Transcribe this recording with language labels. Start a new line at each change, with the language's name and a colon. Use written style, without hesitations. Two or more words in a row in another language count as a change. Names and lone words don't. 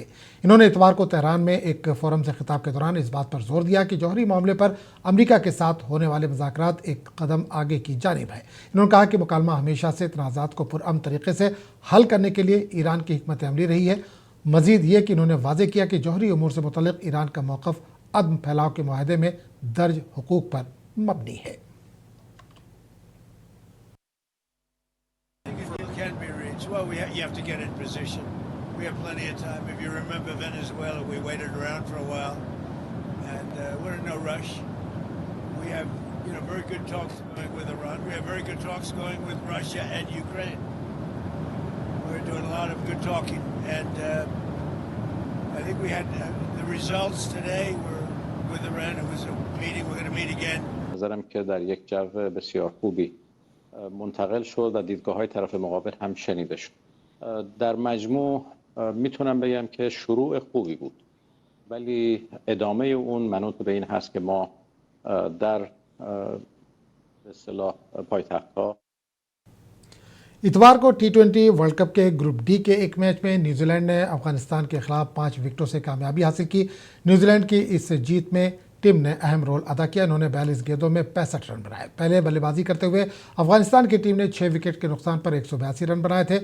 Urdu: انہوں نے اتوار کو تہران میں ایک فورم سے خطاب کے دوران اس بات پر زور دیا کہ جوہری معاملے پر امریکہ کے ساتھ ہونے والے مذاکرات ایک قدم آگے کی جانب ہے. انہوں نے کہا کہ مکالمہ ہمیشہ سے تنازعات کو پرامن طریقے سے حل کرنے کے لیے ایران کی حکمت عملی رہی ہے. مزید یہ کہ انہوں نے واضح کیا کہ جوہری امور سے متعلق ایران کا موقف عدم پھیلاؤ کے معاہدے میں درج حقوق پر مبنی ہے.
English: Well, you have to get in position. We have plenty of time. If you remember Venezuela, we waited around for a while, and we're in no rush. We have, very good talks going with Iran. We have very good talks going with Russia and Ukraine. We're doing a lot of good talking, and I think we had the results today were with Iran. It was a meeting. We're going to meet again.
Persian: نظرم که در یک جو بسیار خوبی منتقل شد و دیدگاه‌های طرف مقابل هم شنیده شد. در مجموع میتونم بگم که شروع خوبی بود، ولی ادامه اون منوط به این هست که ما در به اصطلاح پایتخت‌ها
Urdu: اتوار کو T20 ورلڈ کپ کے گروپ ڈی کے ایک میچ میں نیوزی لینڈ نے افغانستان کے خلاف 5 وکٹوں سے کامیابی حاصل کی. نیوزی لینڈ کی اس جیت میں ٹیم نے اہم رول ادا کیا. انہوں نے 42 گیندوں میں 65 رن بنائے۔ پہلے بلے بازی کرتے ہوئے افغانستان کی ٹیم نے 6 وکٹ کے نقصان پر 182 رن بنائے تھے.